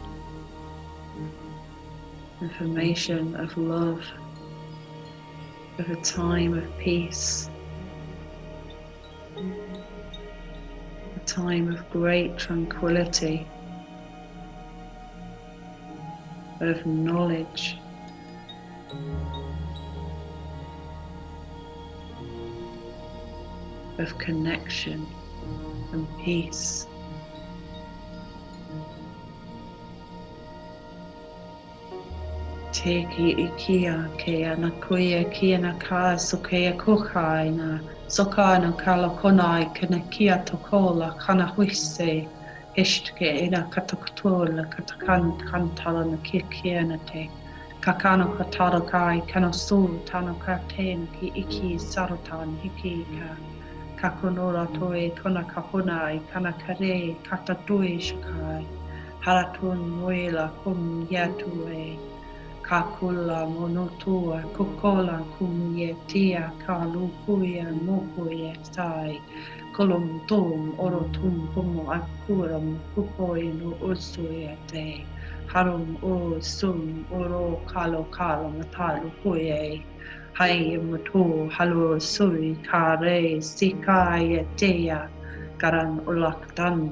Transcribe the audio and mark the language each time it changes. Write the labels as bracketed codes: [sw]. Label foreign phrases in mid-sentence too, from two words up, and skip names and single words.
[en] information of love, of a time of peace, a time of great tranquility, of knowledge, of connection and peace. Te ki ikia ke anakuia ki anaka sokea kukai na soka no kalakonai kana kia tokola kana huise ishtke ina katakutola katakan kantala na kia na te kakano kataro kai kano su tano katen ki iki sarutan hiki ka kakonora toe kona kahonai kana kare katatui shakai haratun muela kum yatue Kakula monotua, kokola kumye tia, kalu kuya mokuya sai, kolum tom, orotum pomo akuram, kupoy no usuya te, harum o sum, oro kalo kalo matalu kuye, hai mutu, halo sui, kare, sikaya tea, karan ulaktan,